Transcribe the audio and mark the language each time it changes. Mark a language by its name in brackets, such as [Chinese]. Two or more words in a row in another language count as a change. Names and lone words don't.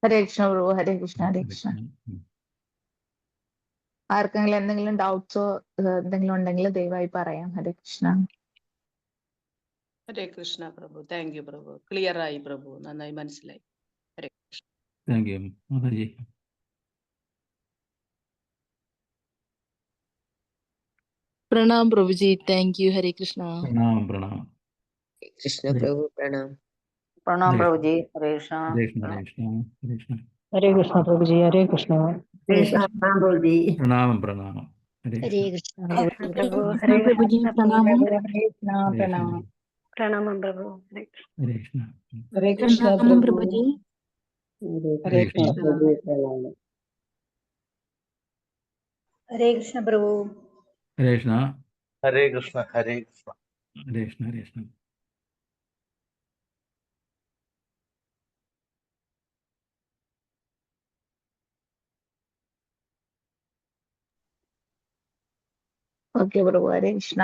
[Malayalam] ഹരേ കൃഷ്ണ പ്രഭു, ഹരേ കൃഷ്ണ, ഹരേ കൃഷ്ണ. ആർക്കെങ്കിലും എന്തെങ്കിലും ഡൗട്ട്സോ എന്തെങ്കിലും ഉണ്ടെങ്കിൽ ദയവായി പറയാം. ഹരേ കൃഷ്ണ. ഹരേ കൃഷ്ണ പ്രഭു. [English] thank you [Malayalam] പ്രഭു. ക്ലിയർ ആയി പ്രഭു, നന്നായി മനസ്സിലായി. ഹരേ കൃഷ്ണ. [English] thank you മാതാജി. [Hindi] प्रणाम प्रभु जी, [English] thank you. [Hindi] हरे कृष्णा। [Malayalam] പ്രണാം പ്രണാം. കൃഷ്ണ പ്രഭു പ്രണാം. പ്രണാം ഹരേ പ്രഭുജി. ഹരേ കൃഷ്ണ. ഹരേ കൃഷ്ണ ഹരേ കൃഷ്ണ ഹരേ കൃഷ്ണ. ഹരേ കൃഷ്ണ പ്രഭുജി, ഹരേ കൃഷ്ണ. പ്രഭുജി. പ്രണാമം പ്രണാമം. ഹരേ ഹരേ കൃഷ്ണ. കൃഷ്ണ പ്രഭു, ഹരേ പ്രഭുജി, പ്രണാമം. ഹരേ കൃഷ്ണ, ഹരേ കൃഷ്ണ പ്രണാമം. പ്രണാമം പ്രഭു. ഹരേ കൃഷ്ണ. ഹരേ കൃഷ്ണ [Hindi] प्रणाम [Malayalam] പ്രഭു. [Hindi] प्रभु जी। [Malayalam] ഹരേ കൃഷ്ണ. കൃഷ്ണ പ്രഭു പ്രണാമം. ഹരേ കൃഷ്ണ പ്രഭു. ഹരേ കൃഷ്ണ. ഹരേ കൃഷ്ണ ഹരേ കൃഷ്ണ. ഹരേ കൃഷ്ണ ഹരേ കൃഷ്ണ. ഓക്കെ പ്രഭു, ഹരേ കൃഷ്ണ.